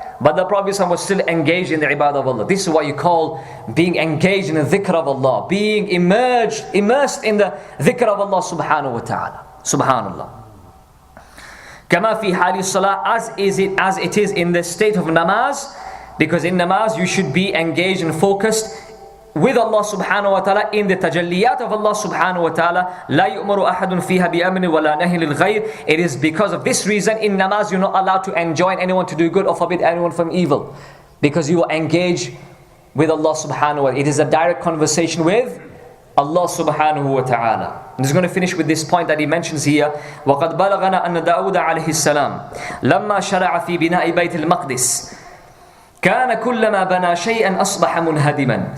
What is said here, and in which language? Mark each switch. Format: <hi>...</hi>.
<en>But the Prophet ﷺ was still engaged in the ibadah of Allah. This is what you call being engaged in the dhikr of Allah, being immersed in the dhikr of Allah subhanahu wa ta'ala. Subhanallah.</en> <ar>كما في حال الصلاة,</ar> <en>as it is in the state of namaz, because in namaz you should be engaged and focused with Allah subhanahu wa ta'ala in the tajalliyat of Allah subhanahu wa ta'ala.</en> <ar>لا يؤمر أحد فيها بأمر ولا نهي للغير.</ar> <en>It is because of this reason in namaz you're not allowed to enjoin anyone to do good or forbid anyone from evil, because you are engaged with Allah subhanahu wa ta'ala. It is a direct conversation with Allah subhanahu wa ta'ala. I'm just going to finish with this point that he mentions here.</en> <ar>وَقَدْ بَلَغَنَا أَنَّ دَاوُدَ عَلَيْهِ السَّلَامِ لَمَّا شَرَعَ فِي بِنَاءِ بَيْتِ الْمَقْدِسِ كَانَ كُلَّمَا بَنَى شَيْئًا أَصْبَحَ مُنْهَدِمًا.</ar>